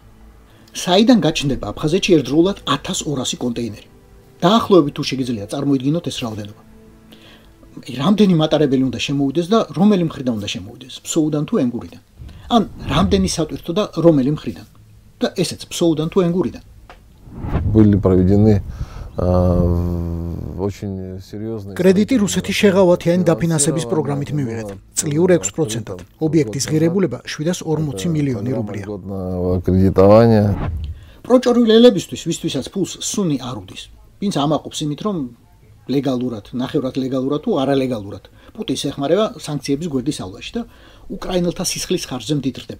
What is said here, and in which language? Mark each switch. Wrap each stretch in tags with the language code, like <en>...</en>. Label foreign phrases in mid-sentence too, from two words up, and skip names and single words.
<ka>საიდან გაჩნდება აფხაზეთში ერთდროულად 1200 კონტეინერი? დაახლოებით თუ შეგიძლია წარმოიდგინოთ ეს რაოდენობა. რამდენი მატარებელი უნდა შემოვიდეს და რომელი მხრიდან უნდა შემოვიდეს, ფსოუდან თუ ენგურიდან? ან რამდენი სატვირთო და რომელი მხრიდან? და ესეც ფსოუდან თუ ენგურიდან?</ka> <ru>Были проведены очень серьезные</ru> <ka>კრედიტი რუსეთის შეღავათიანი დაფინანსების პროგრამით მივიღეთ. წლიურ 6%-ად. ობიექტის ღირებულება 740 მილიონი რუბლია. კრედიტოვანია. პროჭორვილებისთვის, ვისთვისაც ფულს სუნი არ უდის. ვინც ამაყობს იმით, რომ ლეგალურად, ნახევრად ლეგალურად თუ არალეგალურად პუტინს ეხმარება სანქციების გვერდის ალვაში და უკრაინელთა სისხლის ხარჯზე მდიდრდება.</ka>